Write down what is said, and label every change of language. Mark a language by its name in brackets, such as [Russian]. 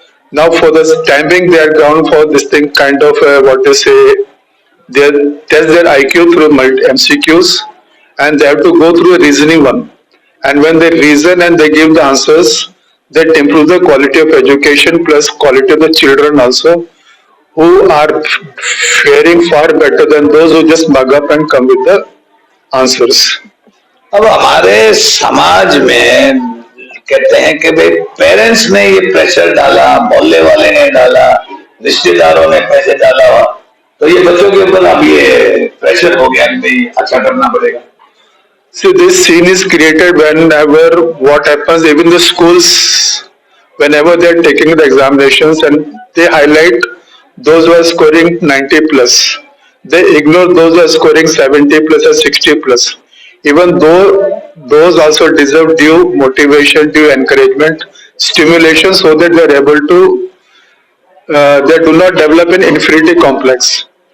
[English] Now for the time being, they are gone for this thing kind of what they say, they test their IQ through MCQs, and they have to go through a reasoning one. And when they reason and they give the answers, that improves the quality of education plus quality of the children also, who are faring far better than those who just mug up and come with the answers. [Hindi] अब हमारे समाज में कहते हैं कि भाई parents ने ये प्रेशर डाला, मोहल्ले वाले ने डाला, रिश्तेदारों ने पैसे डाला, तो ये बच्चों के ऊपर अब ये प्रेशर हो गया कि भाई अच्छा करना पड़ेगा. [English] So this scene is created whenever what happens, even the schools, whenever they are taking the examinations and they highlight those who are scoring 90 plus, they ignore those who are scoring 70 plus or 60 plus. Even though those also deserve due motivation, due encouragement, stimulation, so that they are able to, they do not develop an inferiority complex.